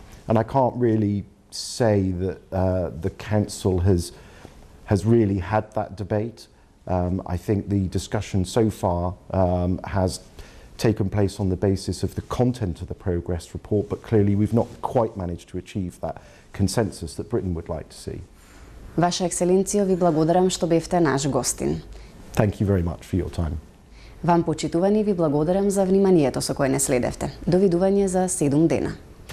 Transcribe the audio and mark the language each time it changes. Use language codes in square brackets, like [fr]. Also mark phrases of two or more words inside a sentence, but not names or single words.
[en] And I can't really say that the Council has really had that debate. I think the discussion so far has taken place on the basis of the content of the progress report, but clearly we've not quite managed to achieve that consensus that Britain would like to see. [mk] Ваша Екселенцијо, ви благодарам што бевте наш гостин. [en] Thank you very much for your time. [mk] Вам почитувани ви благодарам за вниманието со кое не следевте. Довидување за 7 дена.